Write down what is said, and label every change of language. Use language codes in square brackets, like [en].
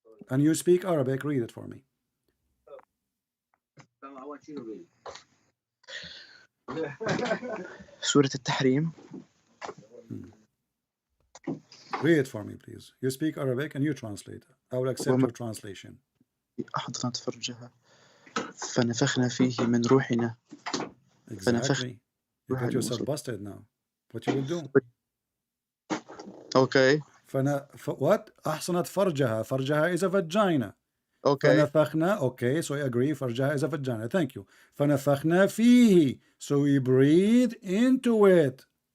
[en] And you speak Arabic, read it for me. I want you to read. Surah Al-Tahrim. Read it for me, please. You speak Arabic and you translate. I will accept your translation. [ar] أحضنت فرجها فنفخنا فيه من روحنا. [en] Exactly. You got yourself busted now. What you will do? Okay. What? [ar] أحصنت فرجها. فرجها [en] is a vagina. Okay. [ar] فنفخنا. [en] Okay, so I agree. [ar] فرجها [en] is a vagina. Thank you. [ar] فنفخنا فيه. [en] So we breathe into it.